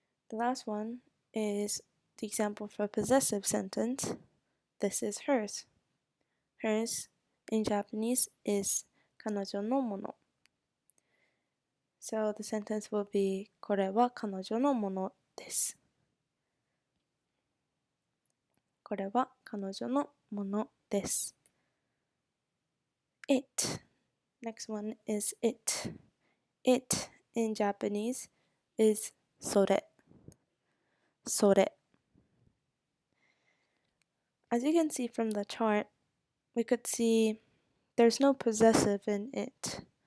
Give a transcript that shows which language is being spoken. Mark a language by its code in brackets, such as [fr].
[en] The last one is the example for possessive sentence. This is hers. Hers in Japanese is 彼女のもの. So the sentence will be [ja] これは彼女のものです。これは彼女のものです。 [en] It. Next one is it. It in Japanese is それ. [ja] それ. [en] As you can see from the chart, we could see there's no possessive in it.